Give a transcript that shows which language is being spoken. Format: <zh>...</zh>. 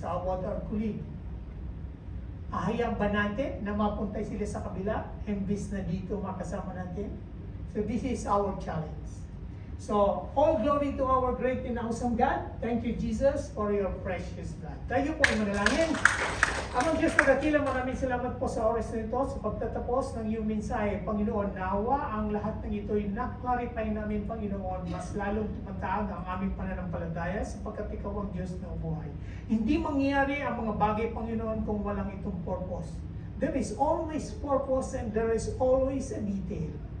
<en>How about our colleagues?</en> <tl>Ahayaan ba natin na mapuntay sila sa kabila imbis na dito makasama natin?</tl> <en>So this is our challenge. So, all glory to our great and awesome God. Thank you, Jesus, for your precious blood.</en> <tl>Tayo po ay manalangin. Amang Diyos na dakilang, maraming salamat po sa oras na ito, sa pagtatapos ng iyong mensahe. Panginoon, nawa ang lahat ng ito ay na-clarify namin, Panginoon, mas lalong tumatag ang aming pananampalataya sapagkat ikaw ang Diyos na buhay. Hindi mangyayari ang mga bagay, Panginoon, kung walang itong purpose.</tl> <en>There is always purpose and there is always a detail.</en>